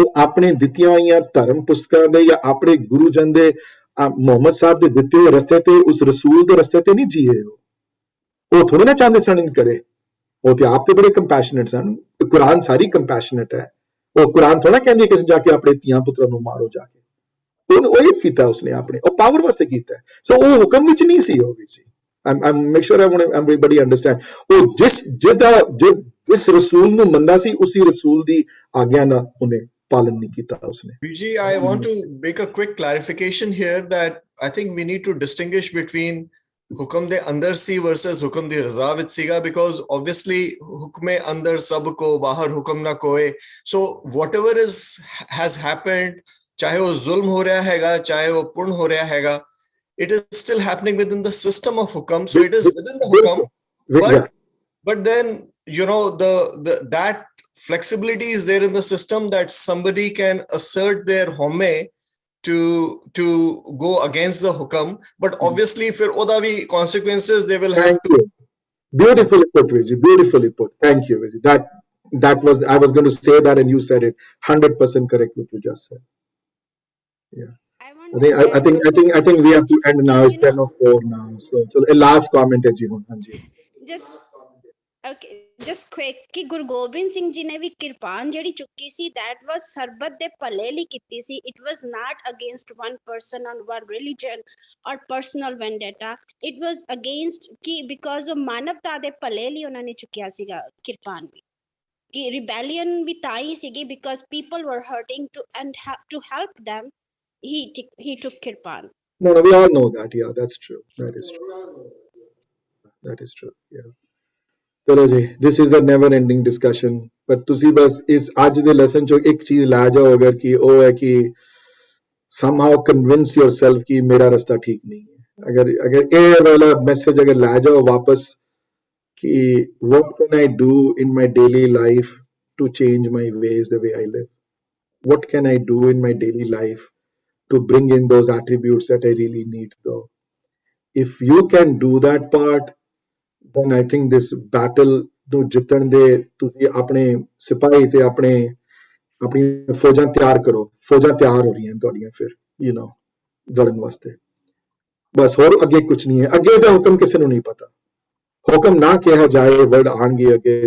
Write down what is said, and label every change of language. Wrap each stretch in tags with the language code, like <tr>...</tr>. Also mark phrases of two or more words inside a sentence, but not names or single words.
<pa>ਉਹ ਆਪਣੇ ਦਿੱਤੀਆਂ ਹੋਈਆਂ ਧਰਮ ਪੁਸਤਕਾਂ ਦੇ ਜਾਂ ਆਪਣੇ ਗੁਰੂ ਜਨ ਦੇ ਮੁਹੰਮਦ ਸਾਹਿਬ ਦੇ ਦਿੱਤੇ ਹੋਏ ਰਸਤੇ ਤੇ, ਉਸ ਰਸੂਲ ਦੇ ਰਸਤੇ ਤੇ ਨਹੀਂ ਜੀਏ। ਉਹ ਥੋੜੇ ਨਾ ਚਾਹੁੰਦੇ ਸਨ ਇੰਜ ਕਰੇ, ਉਹ ਤੇ ਆਪ ਤੇ ਬੜੇ ਕੰਪੈਸ਼ਨੇਟ ਸਨ। ਕੁਰਾਨ ਸਾਰੀ ਕੰਪੈਸ਼ਨੇਟ ਹੈ। ਉਹ ਕੁਰਾਨ ਥੋੜਾ ਕਹਿੰਦੀ ਕਿਸੇ ਜਾ ਕੇ ਆਪਣੇ ਧੀਆਂ ਪੁੱਤਰਾਂ ਨੂੰ ਮਾਰੋ ਜਾ ਕੇ। ਉਹਨੂੰ ਉਹ ਕੀਤਾ ਉਸਨੇ ਆਪਣੇ, ਉਹ ਪਾਵਰ ਵਾਸਤੇ ਕੀਤਾ। ਸੋ ਉਹ ਹੁਕਮ ਵਿੱਚ ਨਹੀਂ ਸੀ ਉਹ ਵਿੱਚ।</pa> <en>I'm make sure everybody understand.</en> <pa>ਉਹ ਜਿਸ ਰਸੂਲ ਨੂੰ ਮੰਨਦਾ ਸੀ, ਉਸੇ ਰਸੂਲ ਦੀ ਆਗਿਆ ਨਾਲ ਉਹਨੇ ਪਾਲਨ ਨਹੀਂ ਕੀਤਾ ਉਸਨੇ।</pa> <en>Vijay, I want to make a quick clarification here that I think we need to distinguish between</en> <pa>ਹੁਕਮ ਦੇ ਅੰਦਰ ਸੀ</pa> <en>versus</en> <pa>ਹੁਕਮ ਦੀ ਰਜ਼ਾ ਵਿੱਚ ਸੀਗਾ,</pa> <en>because obviously</en> <pa>ਹੁਕਮੇ ਅੰਦਰ ਸਭ ਕੋ, ਬਾਹਰ ਹੁਕਮ ਨਾ ਕੋਏ।</pa> <en>So whatever has happened,</en> <pa>ਚਾਹੇ ਉਹ ਜ਼ੁਲਮ ਹੋ ਰਿਹਾ ਹੈਗਾ, ਚਾਹੇ ਉਹ ਪੁਣ ਹੋ ਰਿਹਾ ਹੈਗਾ,</pa> <en>it is still happening within the system of hukam. So it is within the hukam, but then, you know, that flexibility is there in the system that somebody can assert their home to go against the hukam, but obviously for</en> <pa>ਓਦਾ ਵੀ</pa> <en>consequences they will have to. Beautifully put, Vijay, beautifully put. Thank you, Vijay. That was, I was going to say that and you said it 100% correct what you just said. Yeah. I think we have to end now. It's 10:04 now. So a last comment</en> <pa>ਹੈ ਜੀ ਹੁਣ। ਹਾਂਜੀ।</pa> <en>Just quick</en> <pa>ਕਿ ਗੁਰੂ ਗੋਬਿੰਦ ਸਿੰਘ ਜੀ ਨੇ ਵੀ ਕਿਰਪਾਨ ਜਿਹੜੀ ਚੁੱਕੀ ਸੀ,</pa> <en>that was</en> <pa>ਸਰਬਤ ਦੇ ਭਲੇ ਲਈ ਕੀਤੀ ਸੀ।</pa> <en>It was not against one person or one religion or personal vendetta. It was against</en> <pa>ਕਿ</pa> <en>because of</en> <pa>ਮਾਨਵਤਾ ਦੇ ਭਲੇ ਲਈ ਉਹਨਾਂ ਨੇ ਚੁੱਕਿਆ ਸੀਗਾ ਕਿਰਪਾਨ ਵੀ।</pa> <en>ਕਿ rebellion</en> <pa>ਵੀ ਤਾਂ ਹੀ ਸੀਗੀ</pa> <en>because people were hurting to help them. He took kirpan. No, we all know that. Yeah, that's true. That is true. That is true. Yeah.</en> <pa>ਚਲੋ ਜੀ,</pa> <en>this is a never ending discussion.</en> <pa>But ਤੁਸੀਂ ਬਸ ਇਸ ਅੱਜ ਦੇ ਲੈਸਨ ਚੋਂ ਇੱਕ ਚੀਜ਼ ਲੈ ਜਾਓ ਅਗਰ, ਕਿ ਉਹ ਹੈ ਕਿ</pa> <en>somehow convince yourself</en> <pa>ਕਿ ਮੇਰਾ ਰਸਤਾ ਠੀਕ ਨਹੀਂ ਹੈ। ਅਗਰ ਇਹ ਵਾਲਾ ਮੈਸੇਜ ਅਗਰ ਲੈ ਜਾਓ ਵਾਪਸ ਕਿ</pa> <en>what can I do in my daily life to change my ways, the way I live? What can I do in my daily life to bring in those attributes that I really need, though. If you can do that part, then I think this battle</en> <pa>ਨੂੰ ਜਿੱਤਣ ਦੇ ਤੁਸੀਂ ਆਪਣੇ ਸਿਪਾਹੀ ਤੇ ਆਪਣੀ ਫੌਜਾਂ ਤਿਆਰ ਕਰੋ। ਫੌਜਾਂ ਤਿਆਰ ਹੋ ਰਹੀਆਂ ਤੁਹਾਡੀਆਂ ਫਿਰ ਲੜਨ ਵਾਸਤੇ। ਬਸ ਹੋਰ ਅੱਗੇ ਕੁਝ ਨਹੀਂ ਹੈ। ਅੱਗੇ ਦਾ ਹੁਕਮ ਕਿਸੇ ਨੂੰ ਨਹੀਂ ਪਤਾ। ਹੁਕਮ ਨਾ ਕਿਹਾ ਜਾਏ, ਵਰਡ ਆਣਗੇ ਅੱਗੇ।</pa>